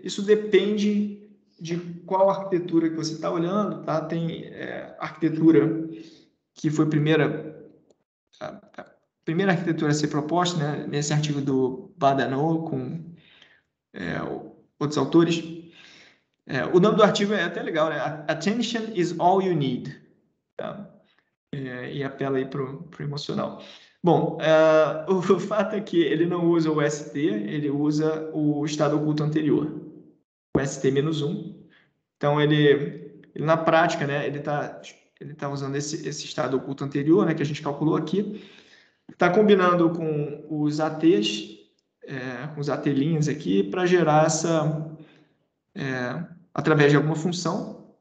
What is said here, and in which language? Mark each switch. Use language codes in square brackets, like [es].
[pt] Isso depende de qual arquitetura que você está olhando, tá? Tem arquitetura que foi a primeira arquitetura a ser proposta, né? Nesse artigo do Badano com outros autores. O nome do artigo é até legal, né? [en] Attention is all you need. [pt] Tá? E apela aí para o emocional. Bom, o fato é que ele não usa o ST, ele usa o estado oculto anterior, o ST-1. Então, ele na prática, né, ele tá usando esse estado oculto anterior, né, que a gente calculou aqui, está combinando com os ATs, com os AT' aqui, para gerar através de alguma função.